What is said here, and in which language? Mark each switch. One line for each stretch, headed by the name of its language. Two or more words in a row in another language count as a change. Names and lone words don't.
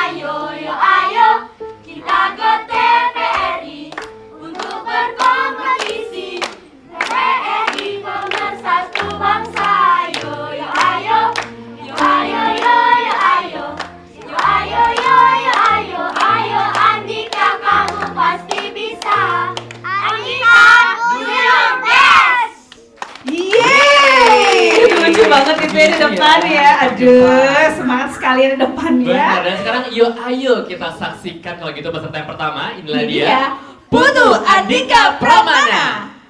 Indonesian: Yo yo ayo kita ke TVRI untuk berkompetisi. TVRI pemersatu bangsa. Yo yo ayo, yo ayo yo yo ayo, yo ayo yo yo ayo, ayo Andika kamu pasti bisa.
English: Andika do your best.
Indonesian: Yeay, lucu banget itu ya di depan ya. Aduh, semangat sekali di depan ya. Benar, dan sekarang yuk ayo kita saksikan kalau gitu peserta yang pertama. Inilah Ini dia, ya, Putu Andika Pramana.